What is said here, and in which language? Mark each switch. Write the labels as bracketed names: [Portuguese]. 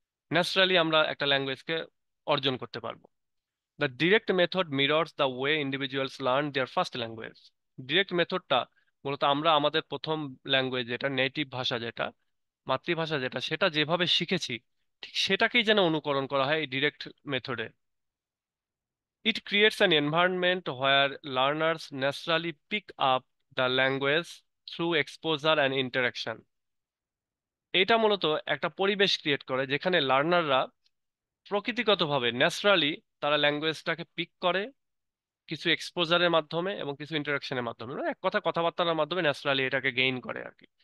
[English] naturally [Bangla] আমরা একটা ল্যাঙ্গুয়েজকে অর্জন করতে পারবো। [English] The direct method mirrors the way individuals learn their first language. [Bangla] Direct মেথডটা মূলত আমরা আমাদের প্রথম ল্যাঙ্গুয়েজ, যেটা নেটিভ ভাষা, যেটা মাতৃভাষা, যেটা সেটা যেভাবে শিখেছি ঠিক সেটাকেই যেন অনুকরণ করা হয় এই ডিরেক্ট মেথডে। [English] It creates an environment where learners naturally pick up the language through exposure and interaction. [Bangla] এটা মূলত একটা পরিবেশ ক্রিয়েট করে যেখানে লার্নাররা প্রকৃতিগতভাবে ন্যাচারালি তারা ল্যাঙ্গুয়েজটাকে পিক করে কিছু এক্সপোজারের মাধ্যমে এবং কিছু ইন্টারাকশনের মাধ্যমে, মানে এক কথা কথাবার্তার মাধ্যমে ন্যাচারালি এটাকে গেইন করে আর কি।